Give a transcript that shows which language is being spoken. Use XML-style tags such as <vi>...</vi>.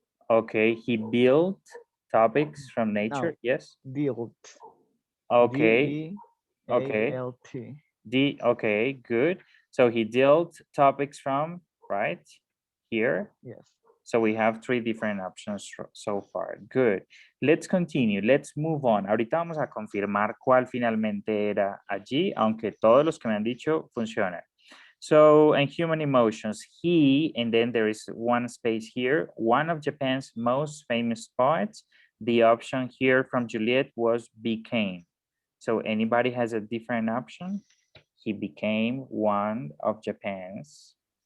<en>Okay, he built Topics from nature, No. yes. Dealt. Okay, okay. DEALT. Okay, good. So he dealt topics from, right, here. Yes. So we have three different options so far. Good. Let's continue. Let's move on.</en> <es>Ahorita vamos a confirmar cuál finalmente era allí, aunque todos los que me han dicho funcionan.</es> <en>So, and human emotions, he, and then there is one space here, one of Japan's most famous poets. The option here from Juliet was became. So anybody has a different option? He became one of Japan's.</en>